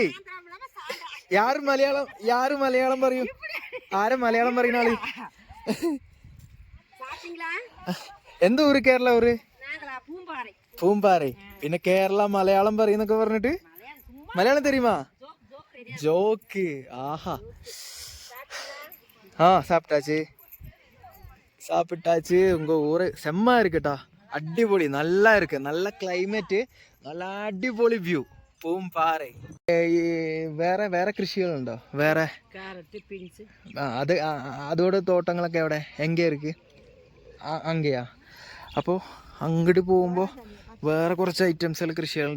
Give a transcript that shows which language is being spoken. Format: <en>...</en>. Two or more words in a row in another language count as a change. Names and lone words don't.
<ml>യാര് മലയാളം പറയും? ആരെ മലയാളം പറയുന്ന ആള്? എന്ത് ഊര്? കേരള ഊര് പൂമ്പാറ. പിന്നെ കേരള മലയാളം പറയുന്നൊക്കെ പറഞ്ഞിട്ട് മലയാളം തരുമാ? ജോക്ക്. ആഹാ.</ml> <ta>சாப்பிட்டாச்சு. உங்க ஊரு செம்ம இருக்குட்டா, அடிப்பொலி, நல்லா இருக்கு. நல்ல கிளைமேറ്റ്,</ta> <ml>നല്ല അടിപൊളി വ്യൂ. പൂമ്പാറ. വേറെ കൃഷികളുണ്ടോ? വേറെ അതോടെ തോട്ടങ്ങളൊക്കെ എവിടെ?</ml> <ta>எங்கே இருக்கு?</ta> <ml>അങ്ങയാ? അപ്പോൾ അങ്ങോട്ട് പോകുമ്പോൾ വേറെ കുറച്ച് ഐറ്റംസുകൾ കൃഷികളുണ്ട്.</ml>